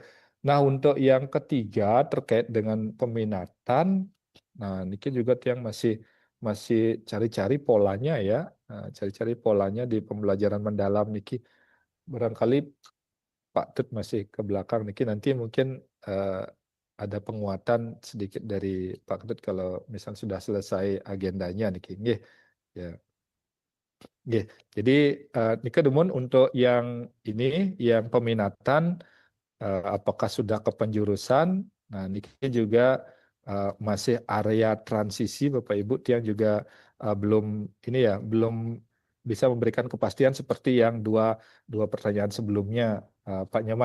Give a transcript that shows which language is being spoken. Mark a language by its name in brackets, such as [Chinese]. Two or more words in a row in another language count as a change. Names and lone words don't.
[Indonesian] Nah, untuk yang ketiga terkait dengan peminatan, nah ini juga yang masih cari-cari polanya ya, cari-cari polanya di pembelajaran mendalam niki. Barangkali Pak Tut masih ke belakang niki, nanti mungkin ada penguatan sedikit dari Pak Tut kalau misal sudah selesai agendanya niki. Nggih. Ya. Oke, jadi Nika Demun untuk yang ini, yang peminatan, apakah sudah ke penjurusan? Nah, Nika juga masih area transisi, Bapak Ibu, yang juga belum bisa memberikan kepastian seperti yang dua pertanyaan sebelumnya, Pak Nyoman.